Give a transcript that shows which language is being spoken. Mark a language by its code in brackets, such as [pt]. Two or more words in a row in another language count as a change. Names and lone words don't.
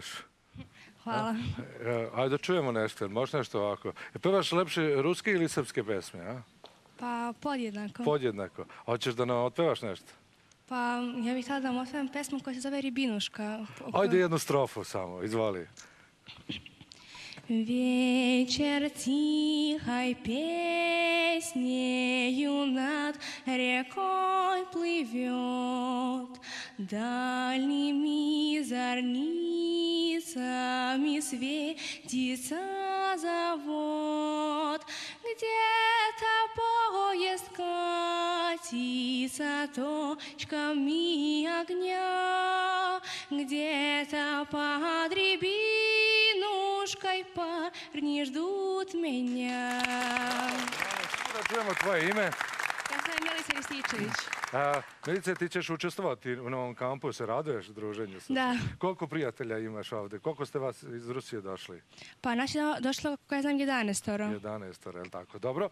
[sr] Hvala. Ajde da čujemo nešto, možeš nešto ovako. Pevaš lepše ruske ili srpske pesme, a? Pa podjednako. Podjednako. Hoćeš da nam otpevaš nešto? Pa ja bih htjela da vam otpevam pesmu koja se zove Ribinuška. Ajde jednu strofu samo, izvoli. [ru] Вечер тихой песнею над рекой плывет, дальними зорницами светится завод. Где-то поезд катится точками огня, где-то под Рябинушкой парни ждут меня. [sr] Da čujemo tvoje ime. Ja sam Milica Rističević. Milice, ti ćeš učestvovati u novom kampu, se raduješ druženju? Da. Koliko prijatelja imaš ovde? Koliko ste vas iz Rusije došli? Pa naš je došlo, koja znam, 11. 11, je li tako? Dobro.